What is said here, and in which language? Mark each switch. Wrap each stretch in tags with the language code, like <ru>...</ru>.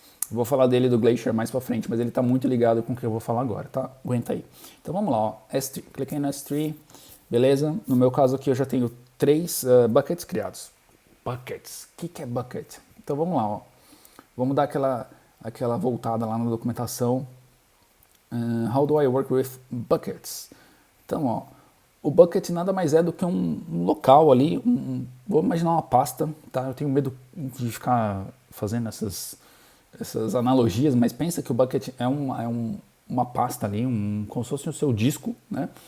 <pt>Vou falar dele do Glacier mais pra frente, mas ele tá muito ligado com o que eu vou falar agora, tá? Aguenta aí. Então vamos lá, ó. S3. Cliquei no S3, beleza? No meu caso aqui eu já tenho 3 buckets criados. Buckets. O que é bucket? Então vamos lá, ó. Vamos dar aquela voltada lá na documentação.</pt> <en>How do I work with buckets?</en> <pt>Então, ó, o bucket nada mais é do que um local ali, vou imaginar uma pasta, tá? Eu tenho medo de ficar fazendo essas analogias, mas pensa que o bucket é uma pasta ali, como se fosse o seu disco, né?</pt>